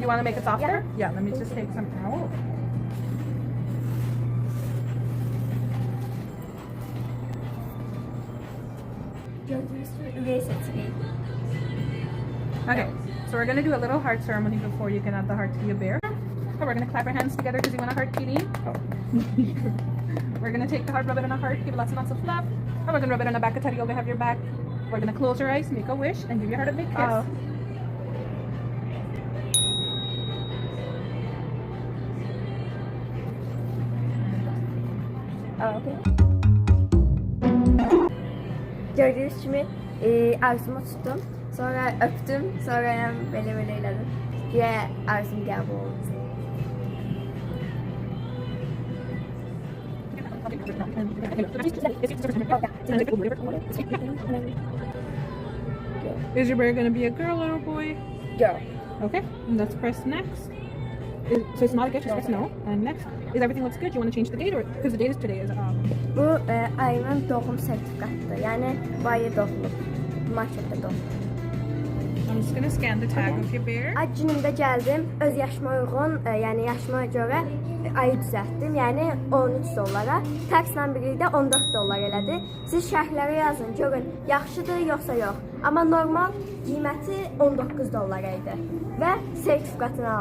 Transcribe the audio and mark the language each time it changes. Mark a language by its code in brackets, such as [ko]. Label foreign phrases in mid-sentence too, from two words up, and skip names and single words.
[en] You want to make it softer? Yeah, let me just take some out. Okay, so we're gonna do a little heart ceremony before you can add the heart to your bear. So we're gonna clap our hands together because you want a heart, Kitty. We're gonna take the heart, rub it on a heart, give it lots and lots of love. And we're gonna rub it on the back of Teddy over have your back. We're gonna close your eyes, make a wish, and give your heart a big kiss. Okay. [az] Gördüğünüz kimi arzumu tuttum. Sonra öptüm. Sonra böyle elədim. Diye arzum qəbul oldu. [en] Is your bear gonna be a girl or a boy? Girl. Okay, and let's press next. So it's not a gift, just press no. And next, is everything looks good? You want to change the date or because the date is today is [az] Bu ayının doğum sertifikatıdır. Yəni bu ayı doğulub. Martda doğulub. [en] I'm just gonna scan the tag of your bear. [az] Ad günümdə gəldim, öz yaşıma uyğun, yəni yaşıma görə ayı düzəltdim, yəni 13 dollara. Taksla birlikdə 14 dollar elədi. Siz şərhlərə yazın, görün, yaxşıdır yoxsa yox. Amma normal qiyməti 19 dollar idi və sertifikatını aldım.